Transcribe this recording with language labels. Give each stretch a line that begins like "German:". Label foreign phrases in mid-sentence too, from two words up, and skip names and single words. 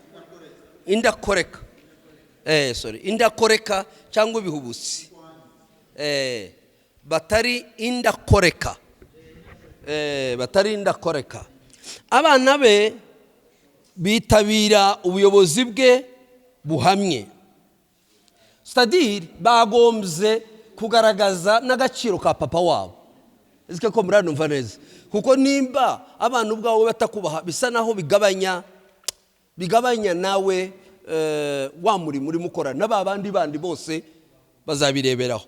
Kinyarwanda: Indakoreka cyangwa ibihubutsi, batari indakoreka, abana be bitabira ubuyobozi bwe buhamye.
French: C'est-à-dire
Kinyarwanda: bagombye kugaragaza n'agaciro ka papa wabo. Ese ko muranumva neza kuko nimba abantu ubwawe batakubaha bisa naho bigabanya nawe wa murimo urimo ukora n'abandi bandi bose bazabireberaho.